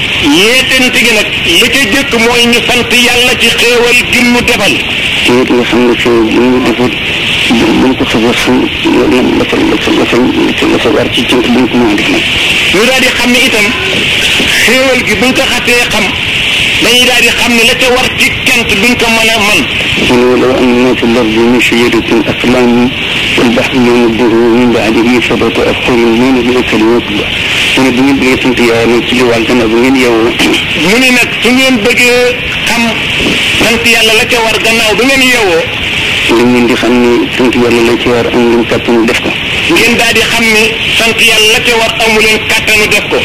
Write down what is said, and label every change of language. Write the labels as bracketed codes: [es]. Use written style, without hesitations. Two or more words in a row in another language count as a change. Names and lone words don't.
[wo] yeetante gi nag li ca jëkk mooy ñu sant yàlla ci xéewal gi mu defal. te it nga xam ne xéewal gi mu defal buñ ko xasee xam la fa war ci cant buñ ko mën a def nag. ñu daal di xam ne itam xéewal gi buñ ko xasee xam dañuy daal di xam ne la ca war ci cant duñ ko mën a man. [ar] ولو أن في الأرض من شجرة أقلام والبحر يمده من بعده سبعة أبحر من كلمات الله. [wo] mu bu ngeen bëggee sant yàlla ci li wàll gannaaw bu ngeen yeewoo. mu ne nag su ngeen bëggee xam sant yàlla la ca war gannaaw bu ngeen yeewoo. ngeen di xam ni sant yàlla la ca war am ngeen kàttanu def ko. ngeen daal di xam ni sant yàlla la ca war amu leen kàttanu def ko.